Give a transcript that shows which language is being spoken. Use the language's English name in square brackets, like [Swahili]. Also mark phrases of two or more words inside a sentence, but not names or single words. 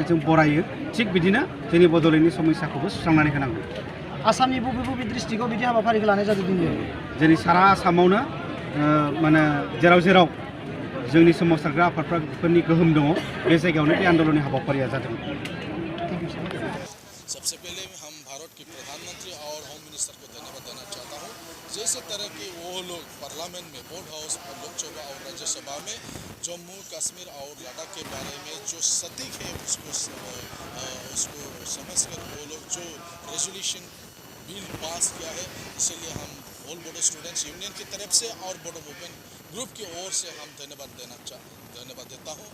[Bodo] जों बरायो। थिग बिदिनो जोंनि बड'लेण्डनि समस्याखौबो सुस्रांनानै होनांगौ। आसामनि बबे बबे डिस्ट्रिक्टआव बिदि हाबाफारिखौ लानाय जादों दिनै? जोंनि सारा आसामावनो माने जेराव जेराव जोंनि सोमावसारग्रा आफादफोरनि गोहोम दङ बे जायगायावनो बे आन्दलननि हाबाफारिया जादों। [Hindi] सबसे पहले हम भारत के प्रधानमंत्री और [English] home minister [Hindi] को धन्यवाद देना चाहता हूँ। जैसे तरह के वो लोग पार्लियामेंट में, बोर्ड हाउस और लोकसभा और राज्यसभा में जम्मू कश्मीर और लद्दाख के बारे में जो सटीक है उसको समझकर वो लोग जो [English] resolution bill [Hindi] पास किया है, इसीलिए हम ऑल बोडो स्टूडेंट्स यूनियन की तरफ से और बोडो मूवमेंट ग्रुप की ओर से हम धन्यवाद देता हूँ।